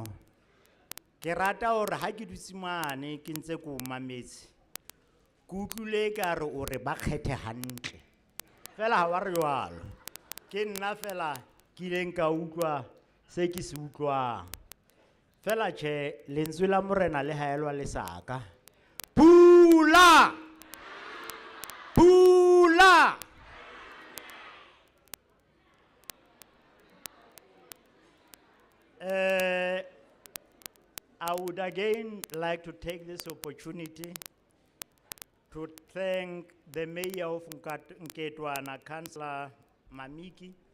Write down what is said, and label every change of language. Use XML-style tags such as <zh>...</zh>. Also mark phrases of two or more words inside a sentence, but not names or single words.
<st>Ke rata hore ha ke dutse mane ke ntse ko mametse ke utlwile ka re o re ba kgethe hantle fela ha wa re jwalo, ke nna fela ke ileng ka utlwa se ke se utlwang fela. Tjhe, lentswe la morena le haelwa le saka. Pula! Pula!</st> <en>I would again like to take this opportunity to thank the Mayor of Nketwana, Councillor Mamiki.</en>